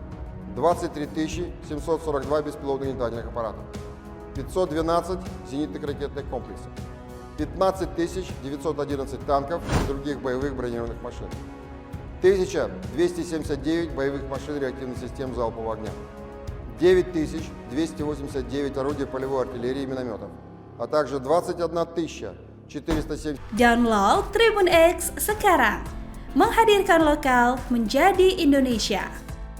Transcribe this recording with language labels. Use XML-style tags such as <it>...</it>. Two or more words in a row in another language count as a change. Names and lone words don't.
<ru>23 742 беспилотных летательных аппаратов, 512 зенитных ракетных комплексов, 15 911 танков и других боевых бронированных машин, 1279 боевых машин реактивных систем залпового огня, 9289 орудий полевой артиллерии и минометов, а также 21 407.</ru> <id>Download Tribun X sekarang, menghadirkan lokal menjadi Indonesia.</id>